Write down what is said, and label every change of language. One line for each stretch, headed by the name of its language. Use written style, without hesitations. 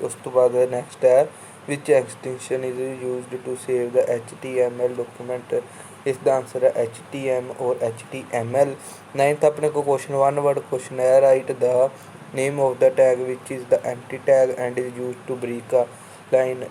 Punjabi: ਉਸ ਤੋਂ ਬਾਅਦ ਨੈਕਸਟ ਹੈ
English: which extension is used to save the HTML document।
Punjabi: ਇਸ ਦਾ ਆਨਸਰ ਹੈ HTM or HTML। 9th ਆਪਣੇ ਕੋਲ ਕੁਐਸਚਨ 1 word ਕੁਐਸਚਨ ਹੈ
English: Right the name of the tag which is the empty tag and is used to break a line।